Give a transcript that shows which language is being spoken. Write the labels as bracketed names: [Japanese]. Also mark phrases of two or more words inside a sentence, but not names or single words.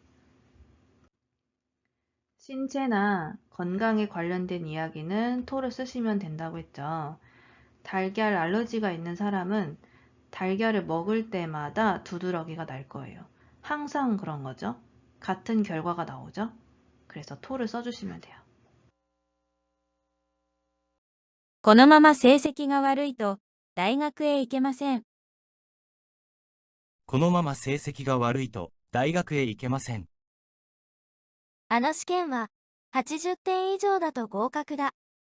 [Korean] 신체나 건강에 관련된 이야기는 to를 쓰시면 된다고 했죠. 달걀 알러지가 있는 사람은 달걀을 먹을 때마다 두드러기가 날 거예요. 항상 그런 거죠. 같은 결과가 나오죠. 그래서 to를 써주시면 돼요. [Japanese] このまま成績が悪いと大学へ行けません。このまま成績が悪いと大学へ行けません。あの試験は80点以上だと合格だ。